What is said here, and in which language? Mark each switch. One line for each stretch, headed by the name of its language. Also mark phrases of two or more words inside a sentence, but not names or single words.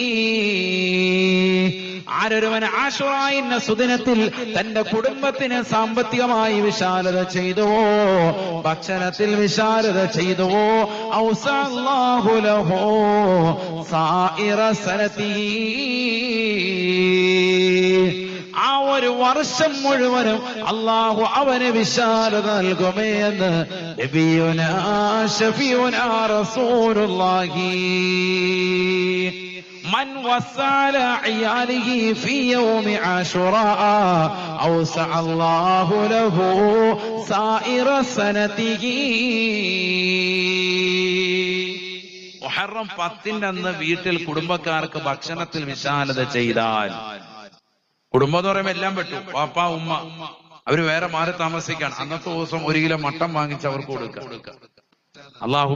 Malayalam: ആരൊരുവൻ ആശുറാഇന്റെ സുദിനത്തിൽ തന്റെ കുടുംബത്തിന് സാമ്പത്തികമായി വിശാലത ചെയ്തുവോ, ഭക്ഷണത്തിൽ വിശാലത ചെയ്തുവോ,
Arabic: أوسع الله له سائر سنته,
Malayalam: ആ ഒരു വർഷം മുഴുവനും അല്ലാഹു അവന് വിശാലത നൽകുമേ എന്ന്
Arabic: نبينا شفيعنا رسول الله. من وسع عياله في يوم عاشوراء أوسع الله له سائر سنته.
Malayalam: മുഹറം 10ന്റെ അന്ന് വീട്ടിൽ കുടുംബക്കാർക്ക് ഭക്ഷണത്തിൽ വിശാലത ചെയ്താൽ, കുടുംബം എന്ന് പറയുമ്പോൾ എല്ലാം പറ്റും, പാപ്പ ഉമ്മ അവര് വേറെ മാറി താമസിക്കാൻ, അന്നത്തെ ദിവസം 1 കിലോ മട്ടൻ വാങ്ങിച്ച് അവർക്ക് കൊടുക്കുക.